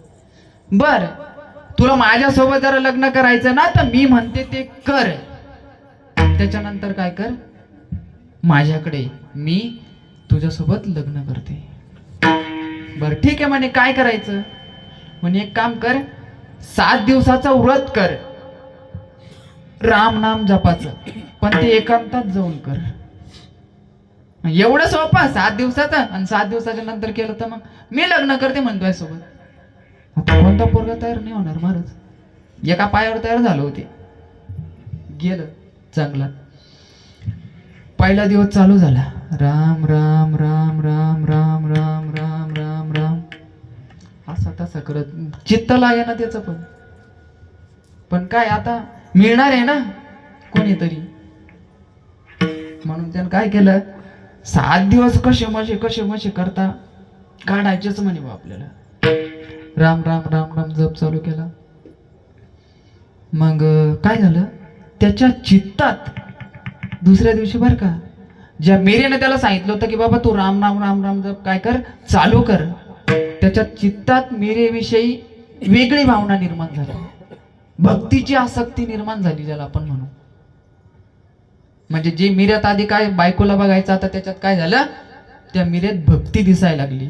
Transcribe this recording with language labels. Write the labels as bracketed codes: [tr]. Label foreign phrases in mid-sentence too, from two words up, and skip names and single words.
[mr] बर, तुला माझ्यासोबत जरा लग्न करायचं ना तर मी म्हणते ते कर, त्याच्यानंतर काय कर, माझ्याकडे मी तुझ्यासोबत लग्न करते. बर ठीक आहे म्हणे, काय करायचं म्हणे, एक काम कर, 7 दिवसाचं व्रत कर राम नाम जपाचं, पण ते एकांतात जाऊन कर. एवढं सोपं 7 दिवसाचं, आणि 7 दिवसाच्या नंतर केलं तर मग मी लग्न करते म्हणतोय सोबत. आता कोणता पोरगा तयार नाही होणार महाराज. एका पायावर तयार झालं होते, गेलं चांगला. पहिला दिवस चालू झाला, राम राम राम राम राम राम राम राम राम असा तसा करत, चित्त लागे ना त्याचं पण काय आता मिळणार आहे ना कोणीतरी, म्हणून त्यानं काय केलं, 7 दिवस कसे मशे करता काढायचेच म्हणे बा आपल्याला. राम राम राम राम जप चालू केला. मग काय झालं, त्याच्या चित्तात दुसऱ्या दिवशी बर का, ज्या मीरेने त्याला सांगितलं होतं की बाबा तू राम राम राम राम जप काय कर, चालू कर, त्याच्या चित्तात मीरेविषयी वेगळी भावना निर्माण झाली, भक्तीची आसक्ती निर्माण झाली ज्याला आपण म्हणू. म्हणजे जे मिऱ्यात आधी काय बायकोला बघायचं, आता त्याच्यात काय झालं, त्या मिऱ्यात भक्ती दिसायला लागली.